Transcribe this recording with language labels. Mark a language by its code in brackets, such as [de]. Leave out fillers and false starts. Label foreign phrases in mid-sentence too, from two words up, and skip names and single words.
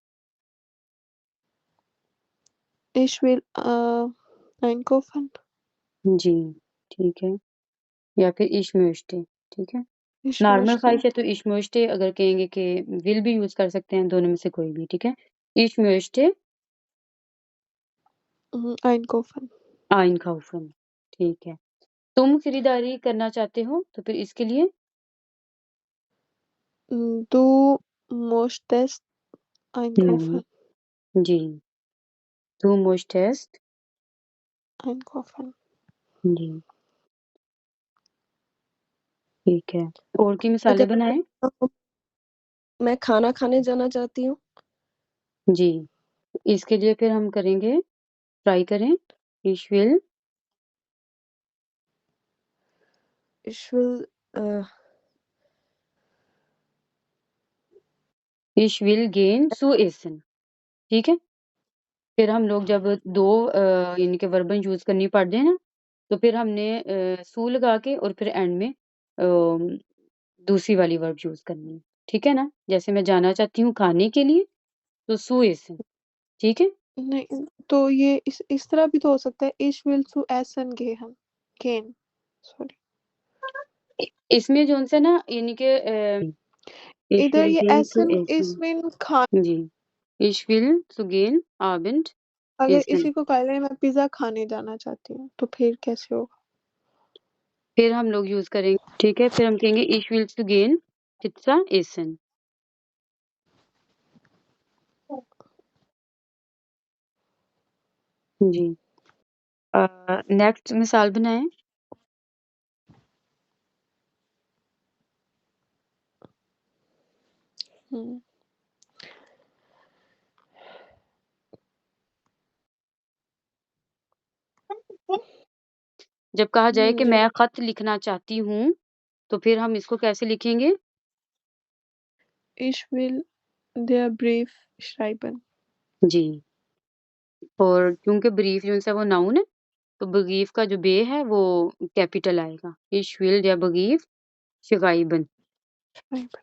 [de] Ich will einkaufen. [hi] जी, ठीक है। या फिर [de] ich möchte, [hi] ठीक है? [de] Ich [hi] नॉर्मल [de] möchte [hi] ख़्वाहिश है तो [de] ich möchte [hi] अगर कहेंगे कि will भी यूज़ कर सकते हैं, दोनों में से कोई भी, ठीक है? [de] Ich möchte einkaufen. einkaufen, [hi] ठीक है। तुम खरीदारी करना चाहते हो, तो फिर इसके लिए [de] Du möchtest einkaufen. जी, du möchtest Einkaufen. [hi] जी, ठीक है। और की अगर मिसालें बनाएँ? मैं खाना खाने जाना चाहती हूँ। जी, इसके लिए फिर हम करेंगे ट्राई करें [de] ich will Ich will äh, gehen zu essen, [hi] ठीक है? फिर हम लोग जब 2 यानी कि वर्बन यूज़ करनी पड़ जाए ना, तो फिर हमने सू लगा के और फिर एंड में दूसरी वाली वर्ब यूज़ करनी है, ठीक है ना? जैसे मैं जाना चाहती हूँ खाने के लिए, तो [de] zu essen, [hi] ठीक है? नहीं, तो ये इस तरह भी तो हो सकता है [de] Ich will zu essen gehen. Gehen. [hi] Sorry. इसमें जो-सा ना यानी कि ich इधर [de] will [hi] ये [de] gehen zu essen essen, [hi] इसमें खा जी, [de] ich will zu gehen Abend [hi] अगर [de] essen। [hi] इसी को कह लें मैं पिज़्ज़ा खाने जाना चाहती हूँ, तो फिर कैसे होगा? फिर हम लोग यूज़ करेंगे, ठीक है? फिर हम कहेंगे [de] ich will zu gehen Pizza essen। जी। [hi] नेक्स्ट मिसाल बनाएँ। हुँ। जब कहा जाए कि जी। मैं खत लिखना चाहती हूँ, तो फिर हम इसको कैसे लिखेंगे? [de] Ich will der Brief schreiben. [hi] जी। और क्योंकि ब्रीफ जो-सा वो नाउन है, तो ब्रीफ का जो बे है वो कैपिटल आएगा। [de] Ich will der Brief schreiben, Schreiben.